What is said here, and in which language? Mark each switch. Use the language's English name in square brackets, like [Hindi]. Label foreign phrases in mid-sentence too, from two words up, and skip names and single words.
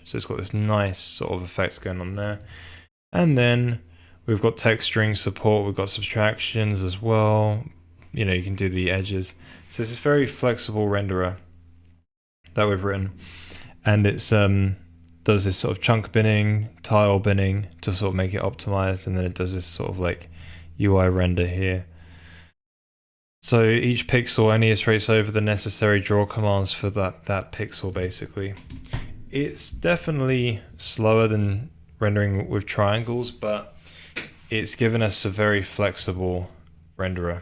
[English] So it's got this nice sort of effects going on there. And then we've got texturing support, we've got subtractions as well. You know, you can do the edges. So it's this very flexible renderer that we've written. And it's does this sort of chunk binning, tile binning to sort of make it optimized, and then it does this sort of like UI render here. So each pixel only iterates over the necessary draw commands for that pixel, basically. It's definitely slower than rendering with triangles, but it's given us a very flexible renderer.